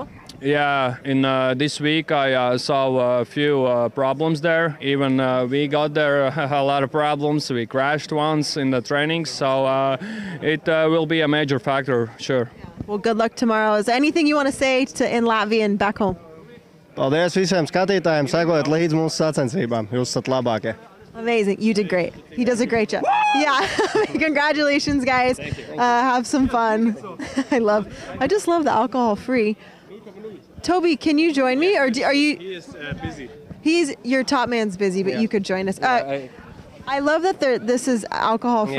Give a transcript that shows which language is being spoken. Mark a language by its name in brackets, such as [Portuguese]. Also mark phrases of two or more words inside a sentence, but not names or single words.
[English] Yeah, in this week I saw a few problems there. Even we got there a lot of problems. We crashed once in the training, so it will be a major factor, sure. Well, good luck tomorrow. Is there anything you want to say in Latvian back home? [Latvian] Paldies visiem skatītājiem, sekojat līdz mūsu sacensībām. Jūs esat labākie. [English] Amazing. You did great. He does a great job. Yeah. Congratulations, guys. Have some fun. I just love the alcohol free. Toby, can you join me, or are you? He is busy. Your top man's busy, but you could join us. I love that this is alcohol free.